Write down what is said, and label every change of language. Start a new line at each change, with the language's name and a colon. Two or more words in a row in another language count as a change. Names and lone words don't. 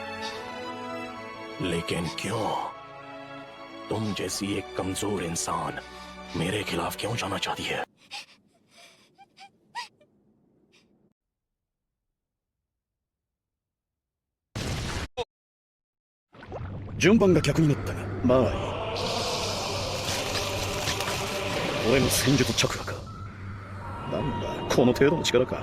Hindi: लेकिन क्यों? तुम जैसी एक कमजोर इंसान मेरे खिलाफ क्यों जाना चाहती है?
Japanese: 順番が逆になったが、まあいい。俺の戦術チャクラか。なんだ、この程度の力か。